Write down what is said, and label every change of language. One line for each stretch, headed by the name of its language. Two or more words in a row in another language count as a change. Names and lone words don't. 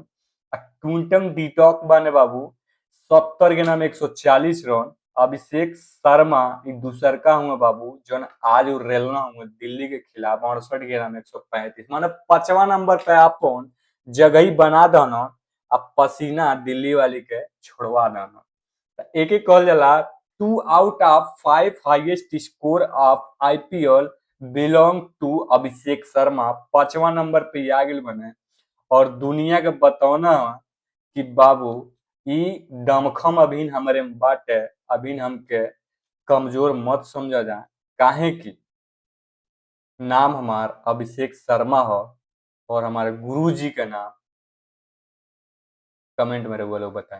Bhojpuri: क्विंटन डिटॉक बाने बाबू 70 गेंदा में 140 रन। अभिषेक शर्मा ई दूसरका हुआ बाबू जौन आज उ रेलना हुआ दिल्ली के खिलाफ 68 के रन 135 माने 5वां नंबर पे अपन जगह बना दन अब पसीना दिल्ली वाली के छोड़वा दन। एक एक कहल जाला
English: 2 out of 5 highest score of IPL belong to Abhishek Sharma
Bhojpuri: 5वां नंबर पे आ गए बने और दुनिया के बतौना कि बाबू ई दमखम अभी हमारे में बाटे अभी हमके कमजोर मत समझा जाए काहे कि नाम हमार अभिषेक शर्मा हो और हमारे गुरु जी का नाम कमेंट में वो लोग बताएं।